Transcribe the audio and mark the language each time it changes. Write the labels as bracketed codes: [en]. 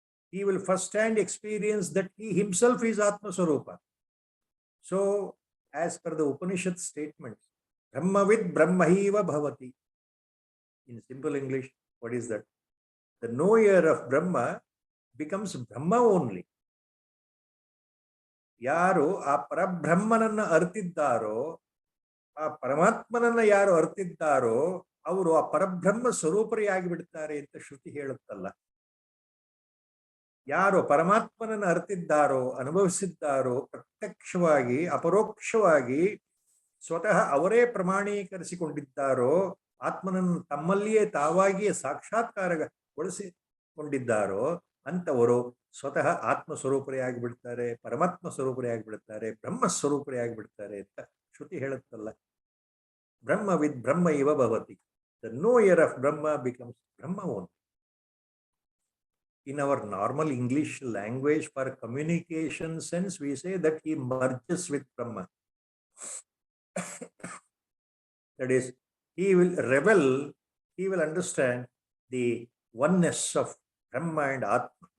[en] He will first hand experience that he himself is Atmaswarupa. So, as per the Upanishad statement, [sa] Brahmavid Brahmahiva Bhavati. [en] In simple English, what is that? The knower of Brahma becomes Brahma only. [kn] ಯಾರು ಆ ಪರಬ್ರಹ್ಮನನ್ನ ಅರ್ತಿದ್ದಾರೋ, ಆ ಪರಮಾತ್ಮನನ್ನ ಯಾರು ಅರ್ತಿದ್ದಾರೋ, ಅವರು ಆ ಪರಬ್ರಹ್ಮ ಸ್ವರೂಪರಿಯಾಗಿ ಬಿಡ್ತಾರೆ ಅಂತ ಶ್ರುತಿ ಹೇಳುತ್ತಲ್ಲ. ಯಾರು ಪರಮಾತ್ಮನನ್ನು ಅರಿತಿದ್ದಾರೋ, ಅನುಭವಿಸಿದ್ದಾರೋ, ಪ್ರತ್ಯಕ್ಷವಾಗಿ ಅಪರೋಕ್ಷವಾಗಿ ಸ್ವತಃ ಅವರೇ ಪ್ರಮಾಣೀಕರಿಸಿಕೊಂಡಿದ್ದಾರೋ, ಆತ್ಮನನ್ನು ತಮ್ಮಲ್ಲಿಯೇ ತಾವಾಗಿಯೇ ಸಾಕ್ಷಾತ್ಕಾರಗೊಳಿಸಿಕೊಂಡಿದ್ದಾರೋ ಅಂತವರು ಸ್ವತಃ ಆತ್ಮ ಸ್ವರೂಪರಿಯಾಗಿ ಬಿಡ್ತಾರೆ, ಪರಮಾತ್ಮ ಸ್ವರೂಪರಿಯಾಗಿ ಬಿಡ್ತಾರೆ, ಬ್ರಹ್ಮ ಸ್ವರೂಪರಿಯಾಗಿ ಬಿಡ್ತಾರೆ ಅಂತ ಶ್ರುತಿ ಹೇಳುತ್ತಲ್ಲ. [sa] ಬ್ರಹ್ಮ ವಿತ್ ಬ್ರಹ್ಮ ಇವ ಭವತಿ. [en] The knower of Brahma becomes Brahma own. In our normal English language, for communication sense, we say that he merges with Brahma. That is, he will revel, he will understand the oneness of Brahma and Atma.